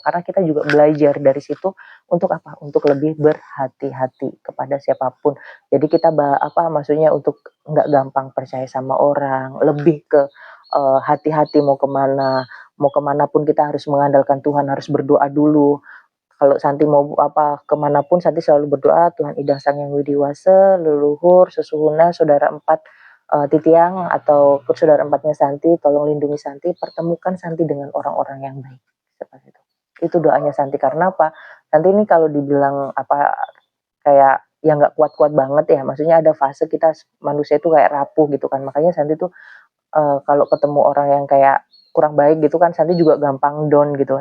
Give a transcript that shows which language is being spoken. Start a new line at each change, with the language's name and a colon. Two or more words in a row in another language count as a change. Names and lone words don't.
Indonesian: Karena kita juga belajar dari situ untuk apa? Untuk lebih berhati-hati kepada siapapun. Jadi kita maksudnya untuk nggak gampang percaya sama orang, lebih ke hati-hati mau kemana pun kita harus mengandalkan Tuhan, harus berdoa dulu. Kalau Santi mau kemanapun Santi selalu berdoa, Tuhan Idang Sang Yang Widiwase, leluhur, sesuhuna, saudara empat Titiang atau saudara empatnya Santi, tolong lindungi Santi, pertemukan Santi dengan orang-orang yang baik. Seperti itu. Itu doanya Santi. Karena apa? Santi ini kalau dibilang kayak yang nggak kuat-kuat banget ya, maksudnya ada fase kita manusia itu kayak rapuh gitu kan. Makanya Santi tuh kalau ketemu orang yang kayak kurang baik gitu kan, Santi juga gampang down gitu.